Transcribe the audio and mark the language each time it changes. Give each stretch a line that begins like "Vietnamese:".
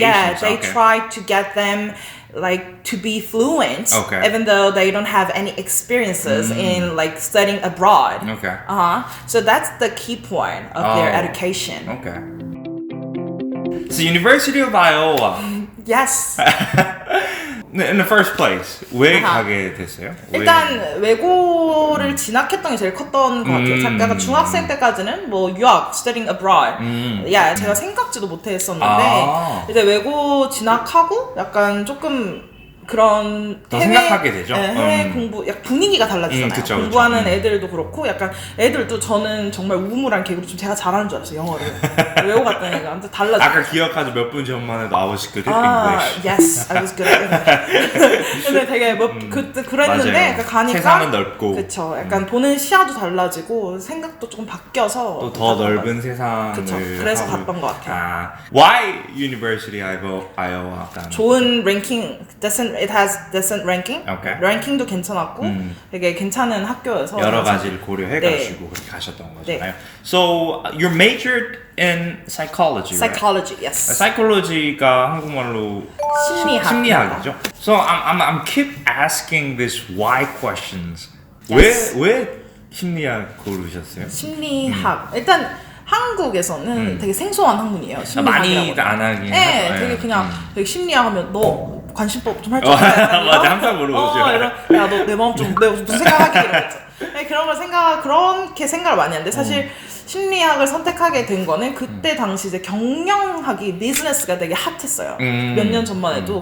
English: Yeah, they try to get them to be fluent, even though they don't have any experiences in studying abroad. So that's the key point of their education. So University of Iowa. Yes. In the first place,
Korean: 왜 가게 됐어요? 일단 외고를 진학했던 게 제일 컸던 것 같아요. 제가 중학생 때까지는 유학,
English: studying abroad.
Korean: 제가 생각지도 못했었는데 이제 외고 진학하고 약간 조금 그런 더 생각하게 되죠. 해외 공부 분위기가 달라지잖아요. 그쵸, 공부하는 애들도 그렇고 약간 애들도 저는 정말 우물한 개그로 좀 제가 잘하는 줄 알았어요. 영어를 외고 갔던 애가 완전 달라져. 아까 기억하죠? 몇 분 전만 해도
English: I was good at English. Yes, I was good at English.
Korean: 근데 되게 그랬는데 가니까 세상은 넓고 그쵸. 약간 보는 시야도 달라지고 생각도 조금 바뀌어서 또 더 넓은 세상을 그쵸. 그래서 갔던 것 같아요.
English: Why University Iowa?
Korean: 좋은 랭킹,
English: it has decent ranking.
Korean: 랭킹도 괜찮았고 되게 괜찮은 학교여서 여러 가지를 고려해가지고 그렇게 가셨던 거잖아요.
English: So you majored in psychology. Psychology, right? yes.
Korean: Psychology가 한국말로 심리학이죠.
English: So I'm keep asking this why questions. Yes.
Korean: 왜 심리학 고르셨어요? 심리학 일단 한국에서는 되게 생소한 학문이에요. 많이 안 하긴 네, 되게 그냥 되게 심리학 하면 너 관심법 좀 할 줄 알아? 맞아, 항상 물어보죠. 야, 너 내 마음 좀 무슨 생각하기 이러면서. 네, 그런 걸 그렇게 생각을 많이 하는데 사실 심리학을 선택하게 된 거는 그때 당시 이제 경영학이 비즈니스가 되게 핫했어요. 몇 년 전만 해도.